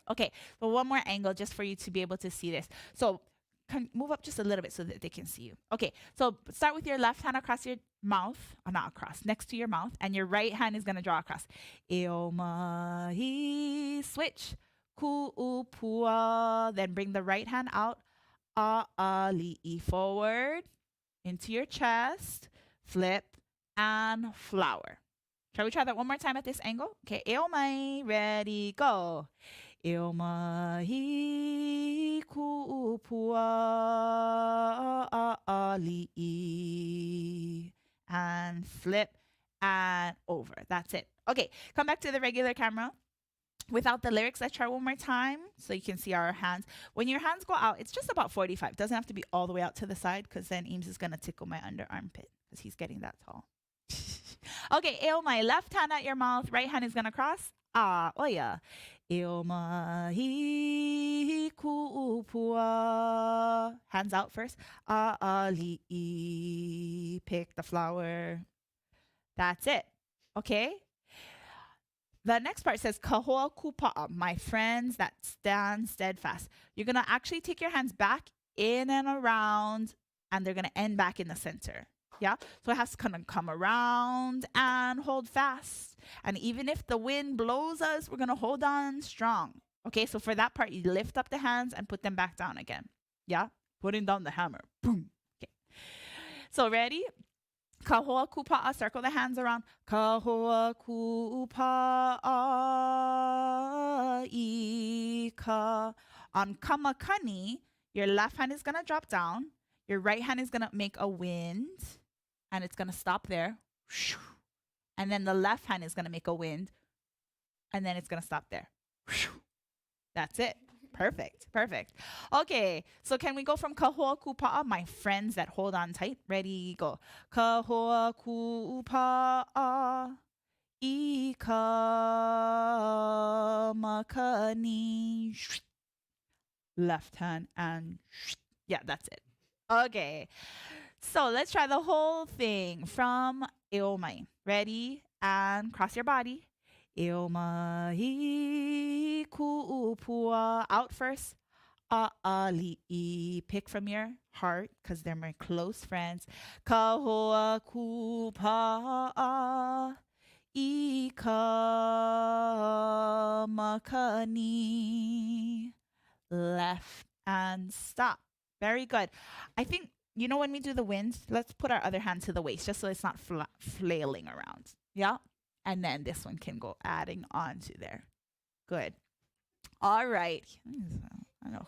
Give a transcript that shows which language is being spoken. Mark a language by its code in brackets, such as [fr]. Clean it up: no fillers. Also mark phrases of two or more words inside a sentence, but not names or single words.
[en] Okay, so one more angle just for you to be able to see this. So move up just a little bit so that they can see you. Okay, so start with your left hand across your mouth, not across, next to your mouth, and your right hand is going to draw across. Eomai, switch, ku'upua, then bring the right hand out. ʻAʻaliʻi, forward into your chest, flip, and flower. Shall we try that one more time at this angle? Okay, eomai, ready, go. [haw] Eomai ku'upua ʻAʻaliʻi, [en] and flip and over. That's it. Okay, come back to the regular camera. Without the lyrics, let's try one more time so you can see our hands. When your hands go out, it's just about 45. It doesn't have to be all the way out to the side because then Eames is going to tickle my under armpit because he's getting that tall. Okay, eomai, left hand at your mouth, right hand is going to cross. [haw] Oya. Eomai ku'upua. [en] Hands out first. ʻAʻaliʻi. Pick the flower. That's it. Okay? The next part says, [haw] kahoa kupa'a, [en] my friends that stand steadfast. You're going to actually take your hands back in and around, and they're going to end back in the center. Yeah? So it has to kind of come around and hold fast. And even if the wind blows us, we're going to hold on strong. Okay? So for that part, you lift up the hands and put them back down again. Yeah? Putting down the hammer. Boom. Okay. So ready? [haw] Kahoa kupa'a, [en] circle the hands around. [haw] Kahoa kupa'a ika. [en] On kamakani, your left hand is going to drop down. Your right hand is going to make a wind. And it's going to stop there. And then the left hand is going to make a wind. And then it's going to stop there. That's it. Perfect. Perfect. Okay. So can we go from [haw] kahoa kupa'a, [en] my friends that hold on tight? Ready, go. [haw] Kahoa kupa'a ika makani. [en] Left hand and yeah, that's it. Okay. So let's try the whole thing from eomai. Ready? And cross your body. [haw] Eomai ku'upua. [en] Out first. ʻAʻaliʻi. Pick from your heart because they're my close friends. [haw] Kahoa kupa'a ika makani. [en] Left and stop. Very good. I think, when we do the winds, let's put our other hand to the waist just so it's not flailing around. Yeah? And then this one can go adding on to there. Good. All right. I know.